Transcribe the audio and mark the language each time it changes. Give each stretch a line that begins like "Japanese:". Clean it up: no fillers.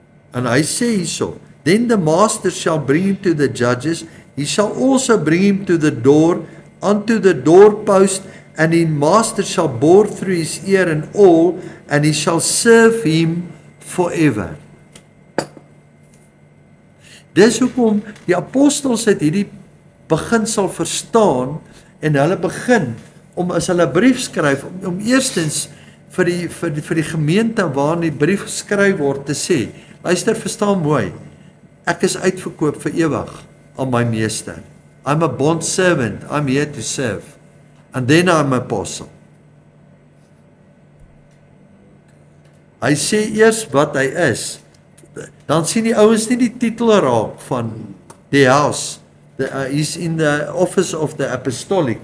Afrikaans: En hy sê hierso,
English: then the master shall bring him to the judges, he shall also bring him to the door, unto the doorpost, and the master shall bore through his ear and all, and he shall serve him forever.
Afrikaans: Dis hoekom die apostels het hierdie beginsel verstaan en hulle begin om as hulle 'n brief skryf om eerstens vir die gemeente waarin die brief geskryf word te sê, luister, verstaan mooi, ek is uitverkoop vir ewig aan my meester.
English: I'm a bond servant, I'm here to serve. And then I'm an apostle.
Afrikaans: Hy sê eers wat hy is. Dan sien die ouens nie die titel raak van die house.
English: He's in the office of the apostolic.